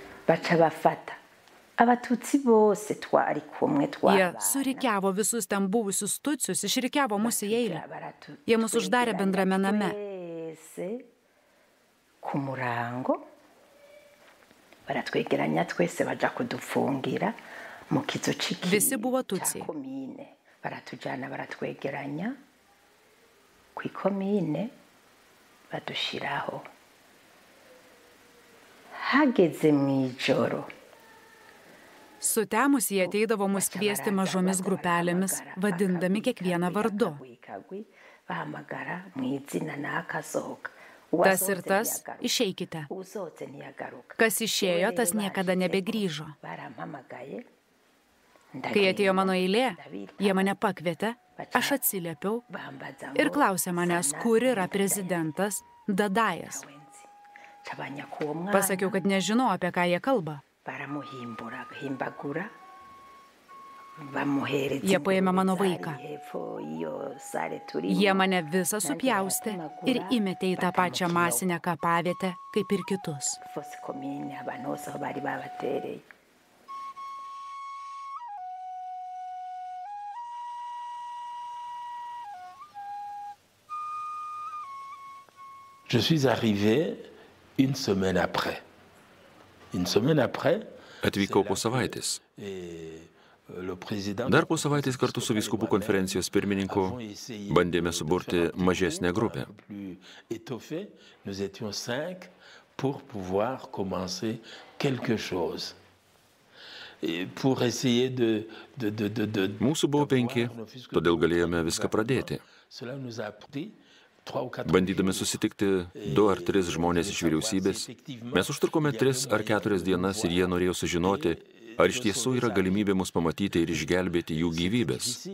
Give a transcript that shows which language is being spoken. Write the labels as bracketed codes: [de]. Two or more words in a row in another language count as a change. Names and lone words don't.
[lt] Jie surikiavo visus ten buvusius tutsius, išrikiavo mus į eilę. Jie mus uždarė bendrame name. Visi buvo tutsiai. [rn] Badushiraho hageze mw'ijoro. [lt] Sutemus jie ateidavo mus kviesti mažomis grupelėmis, vadindami kiekvieną vardu. [rn] bahamagara mu izina n'akasohoka. [lt] Tas ir tas, išeikite. Kas išėjo, tas niekada nebegrįžo. Kai atėjo mano eilė, jie mane pakvietė, aš atsiliepiau ir klausė manęs, kur yra prezidentas Dadajas. Pasakiau, kad nežinau, apie ką jie kalba. Jie paėmė mano vaiką. Jie mane visą supjaustė ir įmetė į tą pačią masinę kapavietę, kaip ir kitus. [fr] Je suis arrivé une semaine après. Une semaine après. [lt] Atvykau po savaitės. Dar po savaitės kartu su vyskupų konferencijos pirmininku bandėme suburti mažesnę grupę. [fr] Nous étions 5 pour pouvoir commencer quelque chose. Pour essayer de [lt] Mūsų buvo 5, todėl galėjome viską pradėti. Bandydami susitikti 2 ar 3 žmonės iš vyriausybės, mes užtrukome 3 ar 4 dienas ir jie norėjo sužinoti, ar iš tiesų yra galimybė mus pamatyti ir išgelbėti jų gyvybės.